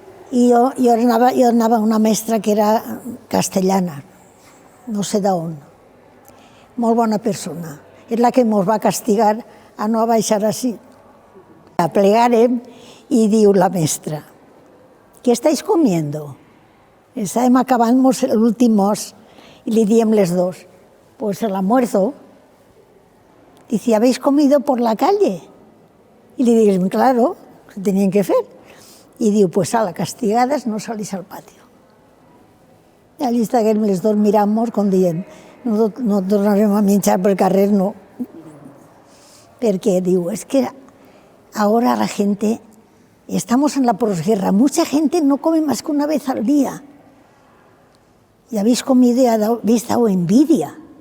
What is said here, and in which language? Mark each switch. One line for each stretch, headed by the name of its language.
Catalan: I jo anava a una mestra que era castellana, no sé d'on, molt bona persona. És la que ens va castigar a no baixar així. La plegàrem i diu la mestra,
Spanish: ¿qué estáis comiendo?
Catalan: Estàvem acabant l'últim mos i li diem les dos,
Spanish: pues el almuerzo. Dice, ¿habéis comido por la calle? Y le digo, claro, que tenían que hacer. Y digo, pues a las castigadas no salís al patio.
Catalan: I allí estàvem les dos mirant-nos com dient, no tornarem a menjar pel carrer, no. Perquè diu,
Spanish: es que ahora la gente, estamos en la posguerra, mucha gente no come más que una vez al día. Y habéis comido y habéis dado envidia.